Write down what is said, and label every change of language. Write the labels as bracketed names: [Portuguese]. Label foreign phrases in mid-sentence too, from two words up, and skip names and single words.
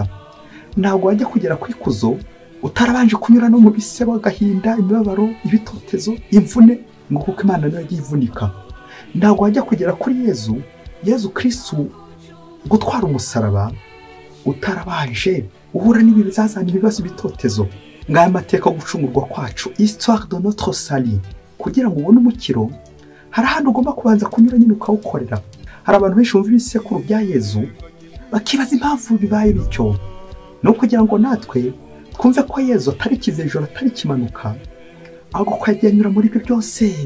[Kinyarwanda] Ntabwo wajya kugera ku ikuzo utarabanje kunyura no mu bisebo, agahinda, imibabaro, ibitotezo, imvune, ngo kuko Imana nayo yagiye ivunika. Ntabwo wajya kugera kuri Yezu Kristo gutwara umusaraba utarabanje uhura n'ibizazana, ibibazo, ibitotezo. Ngaya mateka gucungurwa kwacu, [French] histoire de notre salut. [Kinyarwanda] Kugira ngo ubone umukiro, hari ahantu ugomba kubanza kunyura nyine ukawukorera. Hari abantu benshi bumva ibisekuru bya Yezu bakibaza impamvu bibaye bityo. No kugira ngo natwe twumve ko Yezu atari kivejoro, atari kimanuka, ahubwo ko yagiye anyura muri ibyo byose.